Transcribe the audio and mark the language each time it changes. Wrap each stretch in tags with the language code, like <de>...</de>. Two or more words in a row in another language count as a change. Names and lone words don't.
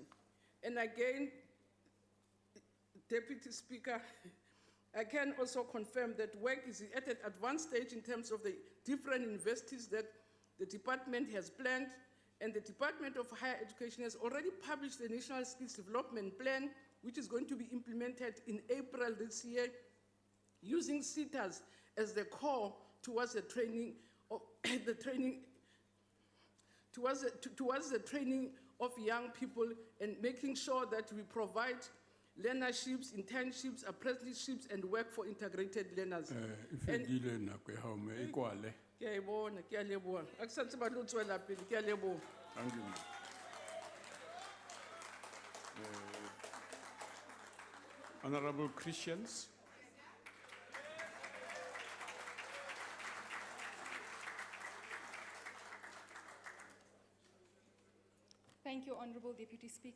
<en>And again, Deputy Speaker, I can also confirm that work is at an advanced stage in terms of the different universities that the department has planned, and the Department of Higher Education has already published the National Skills Development Plan, which is going to be implemented in April this year, using SETAs as the core towards the training of towards the training of young people, and making sure that we provide learnerships, internships, apprenticeships, and work for integrated learners. And-</en> <st>Ke a e bona, ke a leboha. Ha ke sa ntse ba tlo tswela pele, ke a leboha.</st> <en>Thank you, ma'am. Honorable Christians. Thank you, Honorable Deputy Speaker.</en>